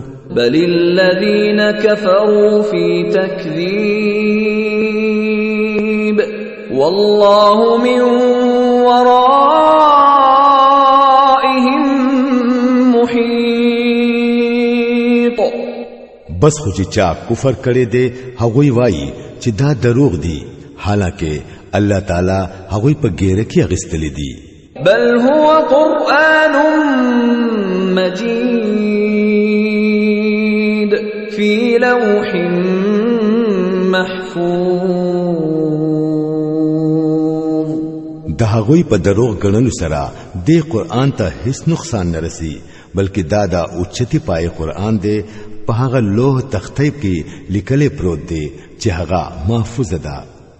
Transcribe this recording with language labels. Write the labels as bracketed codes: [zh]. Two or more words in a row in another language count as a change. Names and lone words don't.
[ar] بل الذين كفروا في تكذيب والله من ورائهم محيط. [ps] بس خو چې چا کفر کړي دي هغوی وایي چې دا دروغ دي حالانکه [ar] الله تعالی [ps] هغوی په ګیره کې اغستلې دي. [ar] بل هو قرآن مجيد في لوح محفوظ. [ps] د هغوی په دروغ غنلو سره د قران ته هیڅ نقصان نه رسی، بلکې دا اوچتی پای قران دی په هغه لوح تختیب کې لیکل پروت دی چې هغه محفوظ ده.